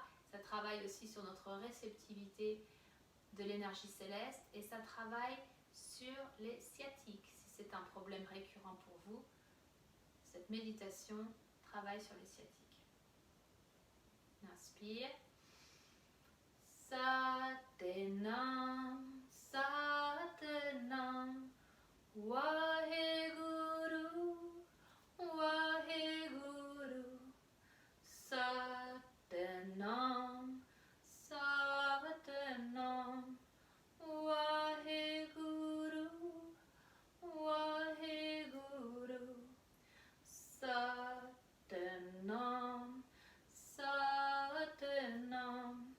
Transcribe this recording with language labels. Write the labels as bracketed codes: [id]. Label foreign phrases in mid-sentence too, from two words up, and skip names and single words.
[fr] Ça travaille aussi sur notre réceptivité de l'énergie céleste et ça travaille sur les sciatiques. Si c'est un problème récurrent pour vous, cette méditation travaille sur les sciatiques. Inspire. [pa] ਸਤਿਨਾਮ, ਸਤਿਨਾਮ, ਵਾਹਿਗੁਰੂ, ਵਾਹਿਗੁਰੂ, ਸਤਿਨਾਮ, ਸਤਿਨਾਮ, ਵਾਹਿਗੁਰੂ, ਵਾਹਿਗੁਰੂ, ਸਤਿਨਾਮ, ਸਤਿਨਾਮ,